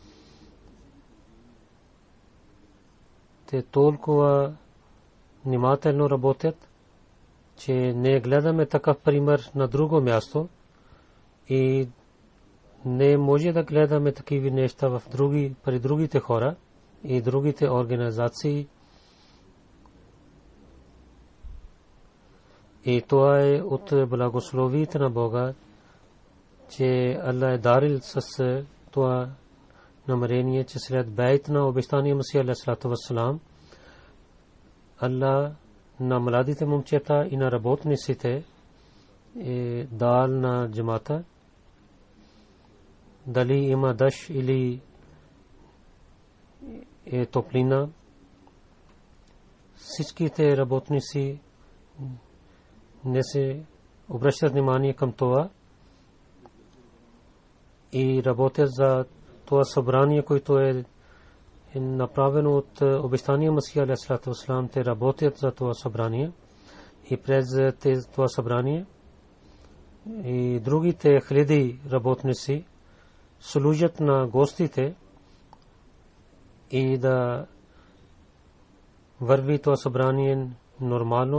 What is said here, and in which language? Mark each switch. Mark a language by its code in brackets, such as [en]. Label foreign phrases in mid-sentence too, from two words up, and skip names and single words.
[bg] Те толкова внимателно работят, че не гледаме такъв пример на друго място и не може да гледаме такива неща при другите хора и другите организации. И това е от благословите на Бога, че Allah е дарил с това намерение, че след бейт на обещания Масия [ar] عليه الصلاة والسلام, [bg] Allah на младите момчета и на работниците е дал на джамата. Дали има дъжд или е топлина, всичките работници не се обръщат внимание към това и работят за това събрание, което е направено от обещания Масия [ar] عليه الصلاة والسلام. [bg] Те работят за това събрание и през това събрание и другите хиляди работници служат на гостите и да върви това събрание нормално.